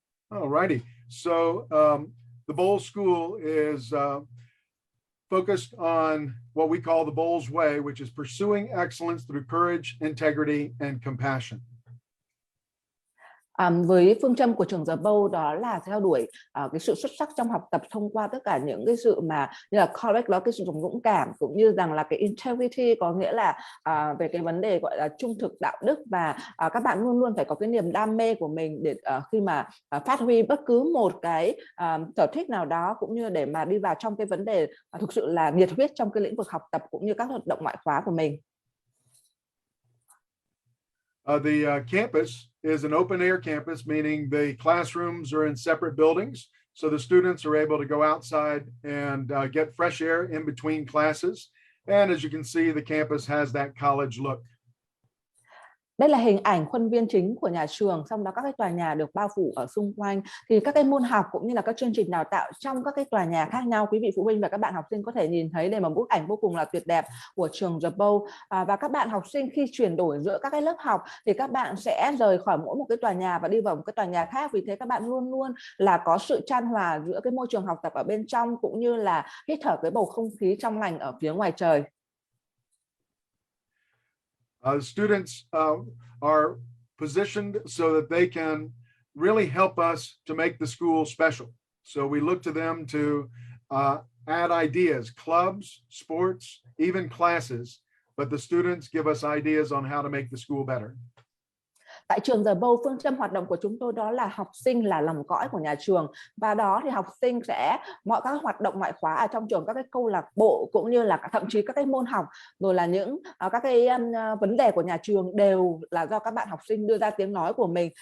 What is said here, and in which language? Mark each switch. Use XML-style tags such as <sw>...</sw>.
<en>All righty. So the Bolles School is focused on what we call the Bolles Way, which is pursuing excellence through courage, integrity, and compassion.</en> <vi>Với phương châm của trường The Bolles đó là theo đuổi cái sự xuất sắc trong học tập thông qua tất cả những cái sự mà như là correct đó, cái sự dũng cảm, cũng như rằng là cái integrity có nghĩa là về cái vấn đề gọi là trung thực, đạo đức, và các bạn luôn luôn phải có cái niềm đam mê của mình để khi mà phát huy bất cứ một cái sở thích nào đó, cũng như để mà đi vào trong cái vấn đề thực sự là nhiệt huyết trong cái lĩnh vực học tập cũng như các hoạt động ngoại khóa của mình.</vi> <en>The campus is an open air campus, meaning the classrooms are in separate buildings. So the students are able to go outside and get fresh air in between classes. And as you can see, the campus has that college look.</en> <vi>Đây là hình ảnh khuôn viên chính của nhà trường, trong đó các cái tòa nhà được bao phủ ở xung quanh. Thì các cái môn học cũng như là các chương trình đào tạo trong các cái tòa nhà khác nhau, quý vị phụ huynh và các bạn học sinh có thể nhìn thấy đây là một bức ảnh vô cùng là tuyệt đẹp của trường The Bolles. Và các bạn học sinh khi chuyển đổi giữa các cái lớp học thì các bạn sẽ rời khỏi mỗi một cái tòa nhà và đi vào một cái tòa nhà khác. Vì thế các bạn luôn luôn là có sự chan hòa giữa cái môi trường học tập ở bên trong cũng như là hít thở cái bầu không khí trong lành ở phía ngoài trời.</vi> <en>Students are positioned so that they can really help us to make the school special. So we look to them to add ideas, clubs, sports, even classes, but the students give us ideas on how to make the school better.</en> <vi>Tại trường The Bolles, phương châm hoạt động của chúng tôi đó là học sinh là lòng cõi của nhà trường, và đó thì học sinh sẽ mọi các hoạt động ngoại khóa ở trong trường, các cái câu lạc bộ cũng như là thậm chí các cái môn học, rồi là những các cái vấn đề của nhà trường đều là do các bạn học sinh đưa ra tiếng nói của mình.</vi>